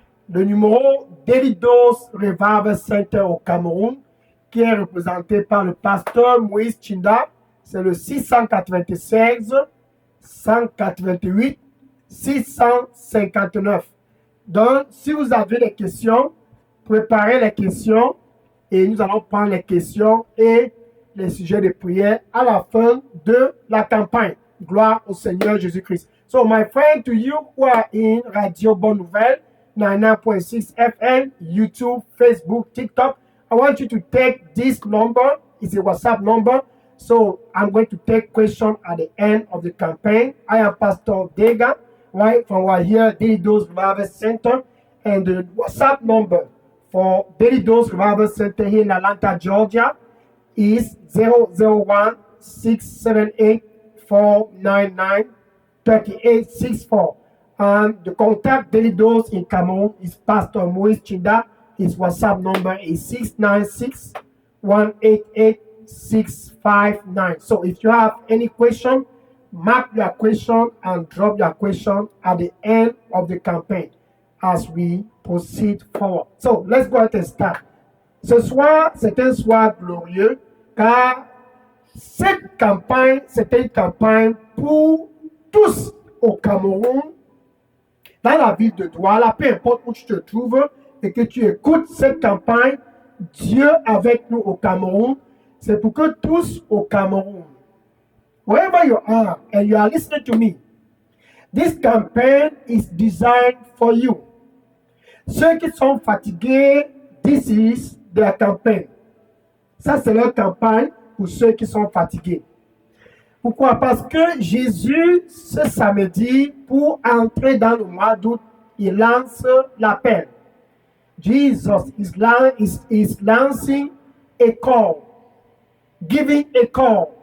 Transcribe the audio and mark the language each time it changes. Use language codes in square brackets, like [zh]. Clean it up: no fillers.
[fr] Le numéro d'Elidos Revival Center au Cameroun, qui est représenté par le pasteur Moïse Chinda, c'est le 696 188 659. Donc, si vous avez des questions, préparez les questions et nous allons prendre les questions et les sujets de prière à la fin de la campagne. Gloire au Seigneur Jésus-Christ. [en] So, my friend, to you who are in Radio Bonne Nouvelle, 99.6 FM, YouTube, Facebook, TikTok, I want you to take this number. It's a WhatsApp number. So I'm going to take questions at the end of the campaign. I am Pastor Dega, right, from right here, Daily Dose Revival Center. And the WhatsApp number for Daily Dose Revival Center here in Atlanta, Georgia is 001 678 499 3864. And the contact Daily Dose in Cameroon is Pastor Moïse Chinda. His WhatsApp number is 696 188 659. So if you have any question, mark your question and drop your question at the end of the campaign as we proceed forward. So let's go ahead and start. [fr] Ce soir, c'est un soir glorieux car cette campagne, c'était une campagne pour tous au Cameroun, dans la ville de Douala, peu importe où tu te trouves et que tu écoutes cette campagne, Dieu avec nous au Cameroun, c'est pour que tous au Cameroun, [en] wherever you are and you are listening to me, this campaign is designed for you. [fr] Ceux qui sont fatigués, [en] this is their campaign. [fr] Ça, c'est leur campagne pour ceux qui sont fatigués. Pourquoi? Parce que Jésus, ce samedi, pour entrer dans le mois d'août, il lance l'appel. [en] Jesus is lancing a call, giving a call.